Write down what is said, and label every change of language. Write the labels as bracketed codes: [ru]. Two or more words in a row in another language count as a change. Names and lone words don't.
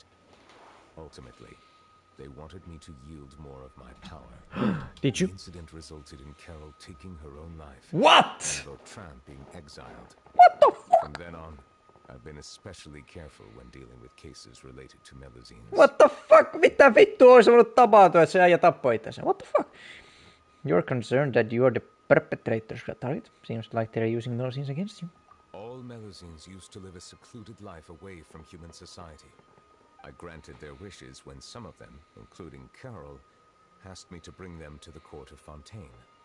[en] Ultimately, they wanted me to yield more of my power. Did you? The incident resulted in Carol taking her own life. What? And Bertrand being exiled. What the fuck? From then on, I've been especially careful when dealing with cases related to Melusines. What the fuck? [fi] Mitä vittua olisi voinut tapahtua, että se äijä tappoi itsensä? [en] What the fuck? You're concerned that you are the perpetrator's target? Seems like they're using Melusines against you. All Melusines used to live a secluded life away from human society. I granted their wishes when some of them, including Carol, asked me to bring them to the court of Fontaine.